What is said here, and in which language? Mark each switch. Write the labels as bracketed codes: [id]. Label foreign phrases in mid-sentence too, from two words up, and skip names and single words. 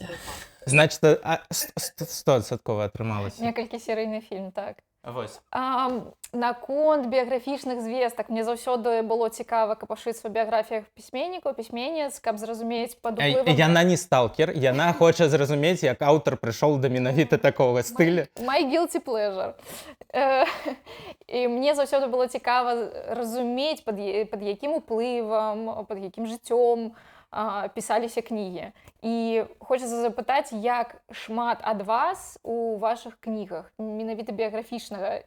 [be] Значыць, 100% атрымалася. Некалькі серыйны фільм, так. Вось. Наконт біяграфічных звестак мне заўсёды было цікава капашыць у біяграфіях пісьменнікаў, пісьменніц, каб зразумець пад уплывам... Яна не сталкер, яна хоча зразумець, як аўтар прыйшоў да менавіта такога стыля. [en] My guilty pleasure. [be] І мне заўсёды было цікава разумець, пад якім уплывам, пад якім жыццём пісаліся кнігі. І хочацца запытаць, як шмат ад вас у вашых кнігах, менавіта біяграфічнага.